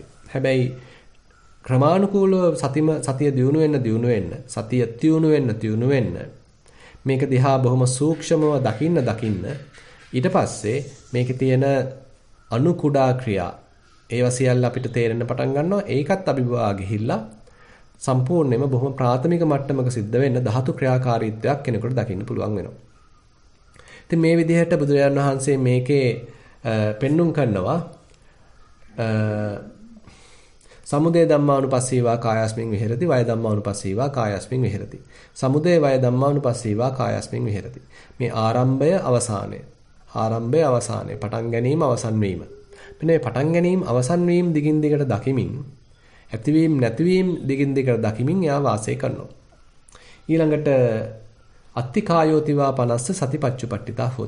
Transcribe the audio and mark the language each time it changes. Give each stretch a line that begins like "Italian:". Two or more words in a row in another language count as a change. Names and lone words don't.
Sinhala: හැබැයි ක්‍රමානුකූලව සතිය දියුණු වෙන්න සතිය තියුණු වෙන්න මේක දිහා බොහොම සූක්ෂමව දකින්න ඊට පස්සේ මේකේ තියෙන අණු කුඩා ක්‍රියා ඒවා සියල්ල අපිට තේරෙන්න පටන් ගන්නවා. ඒකත් අභිභවා ගිහිල්ලා සම්පූර්ණයෙන්ම බොහොම ප්‍රාථමික මට්ටමක සිද්ධ වෙන්න ධාතු ක්‍රියාකාරීත්වයක් කෙනෙකුට දකින්න පුළුවන් වෙනවා. ඉතින් මේ විදිහට බුදුරජාණන් වහන්සේ මේකේ පෙන්눔 කරනවා
Pali: සමුදය ධම්මානුපස්සීවා කායස්මින් විහෙරති, වය ධම්මානුපස්සීවා කායස්මින් විහෙරති. සමුදය වය ධම්මානුපස්සීවා කායස්මින් විහෙරති.
Sinhala: මේ ආරම්භය අවසානය. ආරම්භය අවසානය. පටන් ගැනීම අවසන් වීම. මෙන්න මේ පටන් ගැනීම අවසන් වීම දිගින් දිගට දකිමින් ඇතිවීම නැතිවීම දිගින් දිගට දකිමින් එයා වාසය කරනවා.
Pali: ඊළඟට අත්තිකායෝතිවා 50 සතිපච්චුපට්ඨිතා හෝති.